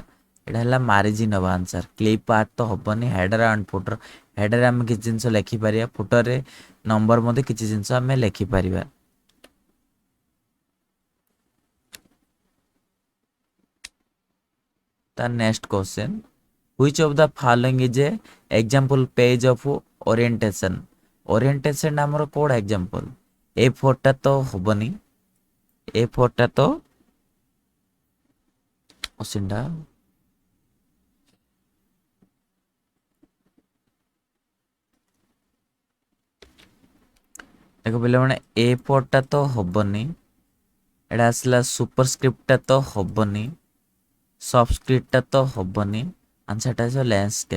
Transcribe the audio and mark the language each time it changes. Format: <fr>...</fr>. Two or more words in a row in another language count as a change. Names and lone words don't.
<or>ଏଇଟା ହେଲା ମାରିଜିନ୍ ହେବ ଆନ୍ସର୍।</or> <en>clip part</en> <or>ତ ହେବନି,</or> <en>header and footer.</en> <or>ହେଡ଼ର୍ରେ ଆମେ କିଛି ଜିନିଷ ଲେଖିପାରିବା, ଫୁଟର୍ରେ ନମ୍ବର ମଧ୍ୟ କିଛି ଜିନିଷ ଆମେ ଲେଖିପାରିବା।</or> <en>ତା next question, which of the following is a example page of orientation?</en> <or>orientation ଆମର କୋଉଟା ଏକ୍ଜାମ୍ପଲ୍? A4ଟା ତ ହବନି, A4ଟା ତ ଅସିଣ୍ଡା। ଦେଖ ପିଲାମାନେ A4ଟା ତ ହବନି, ଏଇଟା ଆସିଲା ସୁପରସ୍କ୍ରିପ୍ଟଟା ତ ହବନି, ସବସ୍କ୍ରିପ୍ଟଟା ତ ହବନି, ଆନ୍ସର୍ଟା ଆସିବ ଲ୍ୟାଣ୍ଡସ୍କେପ୍।</or>